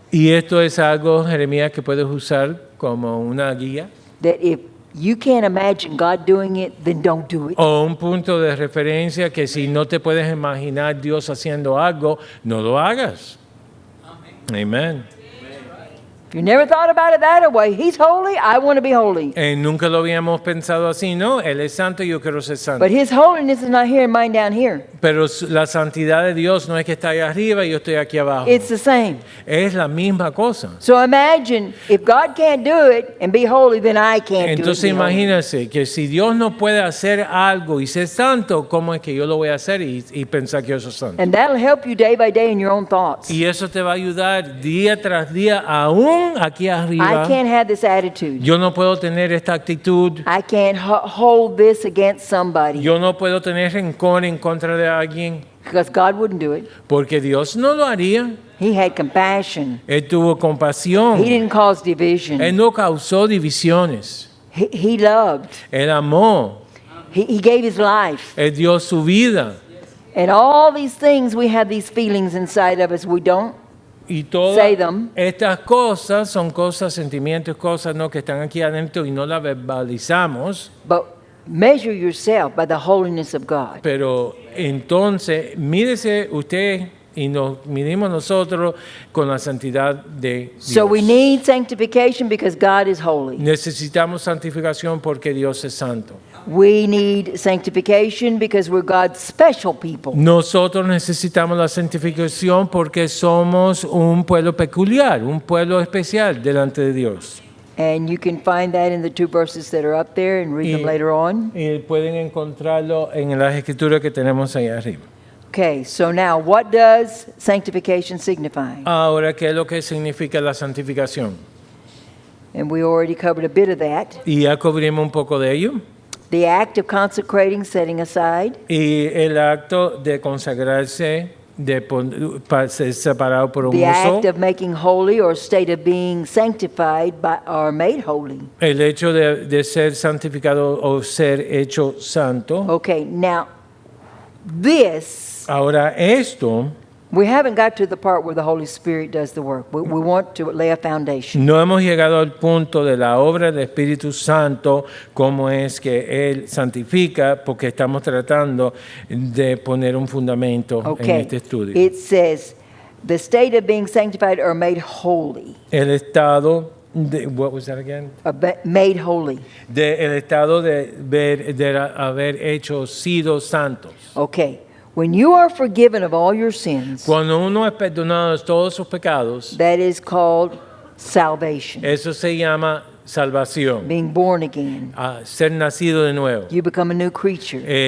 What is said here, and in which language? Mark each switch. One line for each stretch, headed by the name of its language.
Spanish: Y esto es algo, Jeremías, que puedes usar como una guía
English: that if you can't imagine God doing it, then don't do it.
Spanish: o un punto de referencia que si no te puedes imaginar Dios haciendo algo, no lo hagas. Amén.
English: If you never thought about it that way, He's holy, I want to be holy.
Spanish: Nunca lo habíamos pensado así, ¿no? Él es santo y yo quiero ser santo.
English: But His holiness is not here and mine down here.
Spanish: Pero la santidad de Dios no es que está ahí arriba y yo estoy aquí abajo.
English: It's the same.
Spanish: Es la misma cosa.
English: So imagine if God can't do it and be holy, then I can't
Spanish: Entonces
English: do it. and be holy.
Spanish: imagínense que si Dios no puede hacer algo y ser santo, ¿cómo es que yo lo voy a hacer y pensar que yo soy santo?
English: And that'll help you day by day in your own thoughts.
Spanish: Y eso te va a ayudar día tras día, aún aquí
English: I
Spanish: arriba.
English: can't have this attitude.
Spanish: Yo no puedo tener esta actitud.
English: I can't hold this against somebody
Spanish: Yo no puedo tener rencor en contra de alguien
English: because God wouldn't do it.
Spanish: porque Dios no lo haría.
English: He had compassion.
Spanish: Él tuvo compasión.
English: He didn't cause division.
Spanish: Él no causó divisiones.
English: He loved.
Spanish: Él amó.
English: He gave his life.
Spanish: Él dio su vida.
English: And all these things, we have these feelings inside of us. We don't.
Spanish: Y todas
English: Say them.
Spanish: estas cosas son cosas, sentimientos, cosas no que están aquí adentro y no las verbalizamos.
English: But measure yourself by the holiness of God.
Spanish: Pero entonces, mírese usted y nos midimos nosotros con la santidad de Dios.
English: So we need sanctification because God is holy.
Spanish: Necesitamos santificación porque Dios es santo.
English: We need sanctification because we're God's special people.
Spanish: Nosotros necesitamos la santificación porque somos un pueblo peculiar, un pueblo especial delante de Dios.
English: And you can find that in the two verses that are up there and read them later on.
Spanish: Y pueden encontrarlo en las escrituras que tenemos ahí arriba.
English: Okay, so now what does sanctification signify?
Spanish: Ahora, ¿qué es lo que significa la santificación?
English: And we already covered a bit of that.
Spanish: Y ya cubrimos un poco de ello.
English: The act of consecrating, setting aside.
Spanish: Y el acto de consagrarse, para ser separado por un
English: The
Spanish: uso.
English: act of making holy or state of being sanctified by or made holy.
Spanish: El hecho de ser santificado o ser hecho santo.
English: Okay, now this,
Spanish: Ahora esto,
English: we haven't got to the part where the Holy Spirit does the work. We want to lay a foundation.
Spanish: no hemos llegado al punto de la obra del Espíritu Santo, cómo es que Él santifica, porque estamos tratando de poner un fundamento en
English: Okay,
Spanish: este estudio.
English: it says the state of being sanctified or made holy.
Spanish: El estado de,
English: what was that again? Made holy.
Spanish: El estado de haber hecho sido santos.
English: Okay. When you are forgiven of all your sins,
Spanish: Cuando uno es perdonado de todos sus pecados,
English: that is called salvation,
Spanish: eso se llama salvación,
English: being born again.
Spanish: ser nacido de nuevo.
English: You become a new creature.